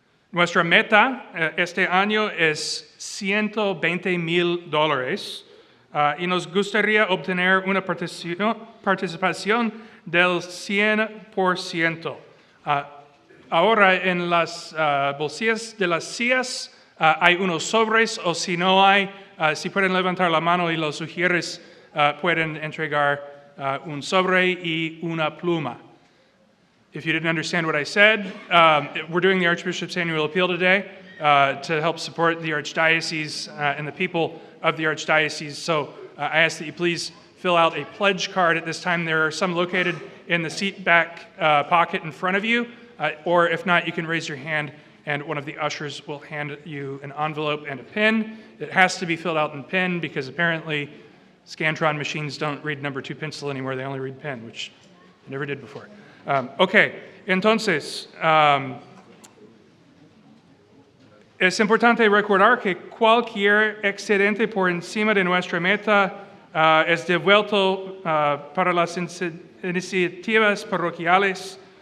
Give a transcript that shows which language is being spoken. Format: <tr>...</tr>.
<es>Nuestra meta este año es $120,000 y nos gustaría obtener una participación del 100%. Ahora en las bolsillas de las sillas hay unos sobres, o si no hay, si pueden levantar la mano y los sugieres pueden entregar un sobre y una pluma.</es> <en>If you didn't understand what I said, we're doing the Archbishop's Annual Appeal today to help support the Archdiocese and the people of the Archdiocese. So I ask that you please fill out a pledge card at this time. There are some located in the seat back pocket in front of you, or if not, you can raise your hand and one of the ushers will hand you an envelope and a pen. It has to be filled out in pen because apparently Scantron machines don't read number 2 pencil anymore, they only read pen, which I never did before.</en> <es>Entonces, es importante recordar que cualquier excedente por encima de nuestra meta es devuelto para las iniciativas parroquiales.</es>